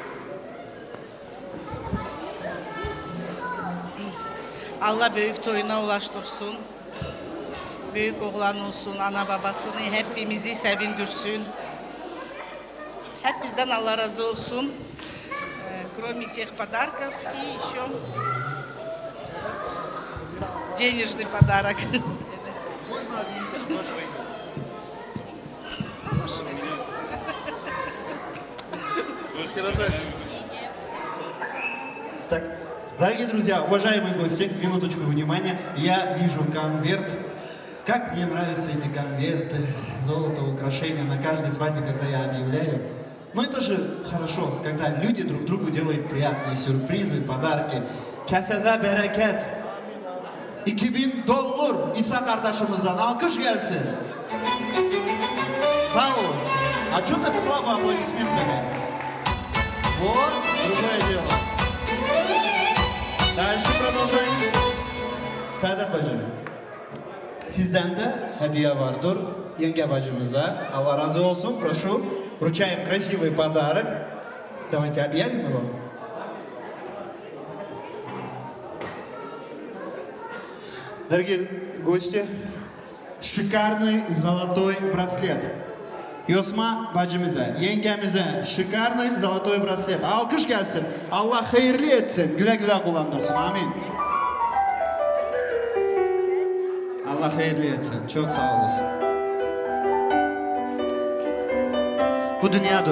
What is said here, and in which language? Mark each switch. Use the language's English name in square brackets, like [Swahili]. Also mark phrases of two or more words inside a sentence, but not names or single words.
[Turkish] Allah büyük toyuna ulaştırsın. Büyük oğlan olsun, ana babasını hepimizi sevindirsin. Hep bizden Allah razı olsun. [Russian] Кроме тех подарков и еще денежный подарок. Так, дорогие друзья, уважаемые гости, минуточку внимания. Я вижу конверт. Как мне нравятся эти конверты, золото, украшения на каждой свадьбе, когда я объявляю. Но это же хорошо, когда люди друг другу делают приятные сюрпризы, подарки. [Turkish] Keseze bereket. 2000 dolar İsa kardeşimizden alkış gelsin. Sağ olasın. [Russian] А что так слабо аплодисментами? Вот, другое дело. Дальше продолжаем. [Turkish] Saadet bacım, sizden de hediye vardır. Yenge bacımıza. Allah razı olsun. [Russian] Прошу. Вручаем красивый подарок. Давайте объявим его. Дорогие гости, шикарный золотой браслет. [Turkish] Yosma bacımıza, yengemize şikarlı [Russian] золотой браслет. [Turkish] Alkış gelsin. Allah hayırlı etsin. Güle güle kullandırsın. Amin. Allah hayırlı etsin. Çok sağ olasın. Bu dünyadır.